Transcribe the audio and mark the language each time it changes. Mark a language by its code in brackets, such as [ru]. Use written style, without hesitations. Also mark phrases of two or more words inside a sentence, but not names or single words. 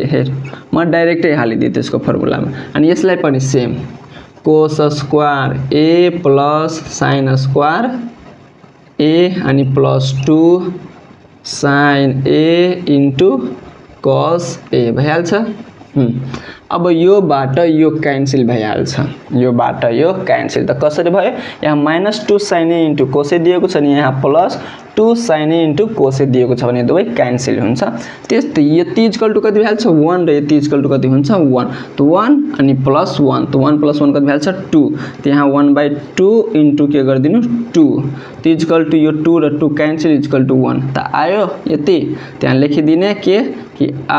[ne] हेर म डाइरेक्टै हालिदिए त्यसको फर्मुलामा। अनि यसलाई पनि [en] same cos square a plus sine square a [ne] प्लस साइन स्क्वायर ए अनि [en] plus 2 sine a into cos a [ne] भइहाल्छ। अब यो बाट यो क्यान्सल भइहाल्छ, यो बाट यो क्यान्सल। त कसरी भयो यहाँ [en] -2 sin a into cos a [ne] दिएको छ नि यहाँ [en] plus 2 sin a into cos a [ne] दिएको छ भने दुवै क्यान्सल हुन्छ त्यस्तै यति [en] equal to [ne] कति भ्याल्छ 1 र यति [en] equal to [ne] कति हुन्छ 1 त 1 अनि प्लस 1 त [en] 1 plus 1 [ne] कति भ्याल्छ 2 त्यहाँ 1/2 इन्टु के गर्दिनु 2 त [en] equal to [ne] यो 2 र 2 क्यान्सल [en] equal to 1 [ne] त आयो यति त्यहाँ लेखिदिने के कि